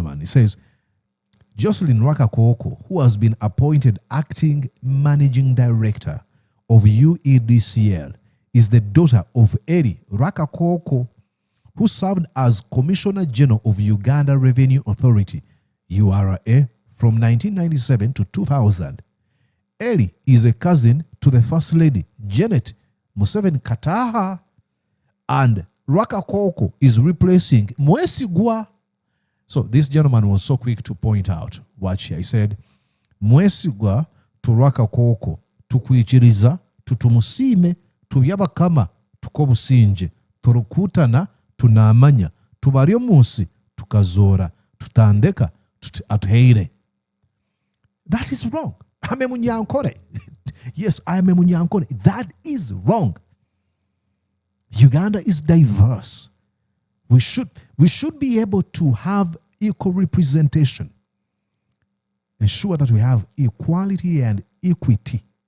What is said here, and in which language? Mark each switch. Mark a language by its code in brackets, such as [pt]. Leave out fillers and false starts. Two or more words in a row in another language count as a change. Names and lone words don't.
[en] He says, Joselynne Rwakakooko, who has been appointed acting managing director of UEDCL, is the daughter of Elly Rwakakooko, who served as Commissioner General of Uganda Revenue Authority, URA, from 1997 to 2000. Elly is a cousin to the First Lady Janet Museveni Kataha, and Rwakakooko is replacing Mwesigwa So this gentleman was so quick to point out what he said, [nyn] mwesigwa Rwakakooko tukwikiriza tutumusiime tubyabakama tukobusinje turukutana tunamanya tubari omunsi tukazora tutandeka atuheire. [en] That is wrong. [nyn] Ame munyankore. [en] Yes, I am a munyankore. That is wrong. Uganda is diverse. We should be able to have equal representation. Ensure that we have equality and equity.